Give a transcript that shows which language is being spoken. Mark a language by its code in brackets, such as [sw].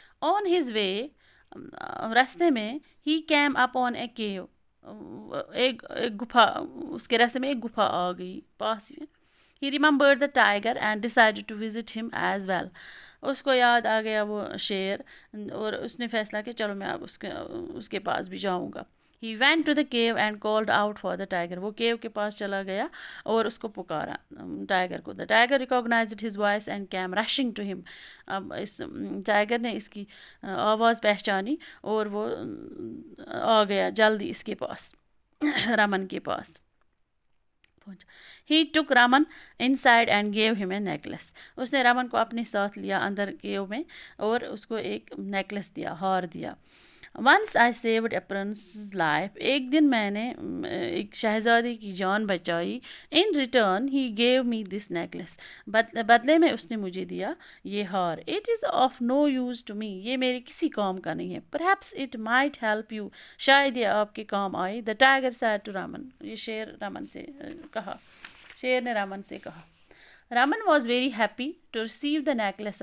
[en] On his way، [ur] راستے میں [en] he came upon a cave. [ur] ایک گپھا، اس کے راستے میں ایک گپھا آ گئی پاس میں. [en] He remembered the tiger and decided to visit him as well. [ur] اس کو یاد آ گیا وہ شیر اور اس نے فیصلہ کیا چلو میں اب اس کے پاس بھی جاؤں گا. [en] He went to the cave and called out for the tiger. [ur] وہ کیو کے پاس چلا گیا اور اس کو پکارا ٹائیگر کو. [en] The tiger recognized his voice and came rushing to him. [ur] اب اس ٹائیگر نے اس کی آواز پہچانی اور وہ آ گیا جلدی اس کے پاس، رمن کے پاس پہنچا. [en] He took Raman inside and gave him a necklace. [ur] اس نے رمن کو اپنے ساتھ لیا اندر کیو میں اور اس کو ایک نیکلس دیا، ہار دیا. [en] Once I saved a prince's life. [ur] ایک دن میں نے ایک شہزادی کی جان بچائی. [en] In return he gave me this necklace. [ur] بدلے میں اس نے مجھے دیا یہ ہار. [en] It is of no use to me. [ur] یہ میرے کسی کام کا نہیں ہے. [en] Perhaps it might help you. [ur] شاید یہ آپ کے کام آئے. [en] The tiger said to Raman. [ur] یہ شیر رمن سے کہا، شیر نے رمن سے کہا. [en] Raman was very happy to receive the necklace.